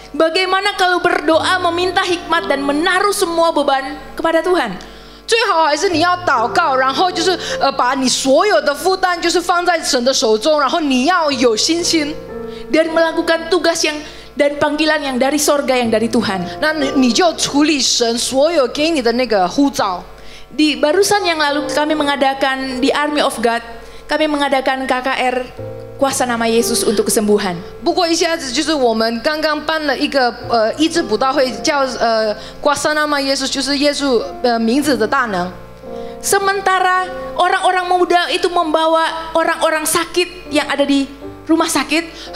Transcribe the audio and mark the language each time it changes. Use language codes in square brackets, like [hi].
[id] Bagaimana kalau berdoa meminta hikmat dan menaruh semua beban kepada Tuhan? [zh] 最好还是你要祷告，然后就是把你所有的负担就是放在神的手中，然后你要有信心， [id] dan melakukan tugas yang dan panggilan yang dari sorga yang dari Tuhan. [zh] 那你就处理神所有给你的那个呼召。 [id] Di barusan yang lalu kami mengadakan di Army of God, kami mengadakan KKR Kuasa Nama Yesus untuk kesembuhan. [zh] 不过一下子就是我们刚刚办了一个医治布道会，叫Kuasa Nama Yesus，就是耶稣名字的大能。 [id] Sementara orang-orang muda itu membawa orang-orang sakit yang ada di rumah sakit.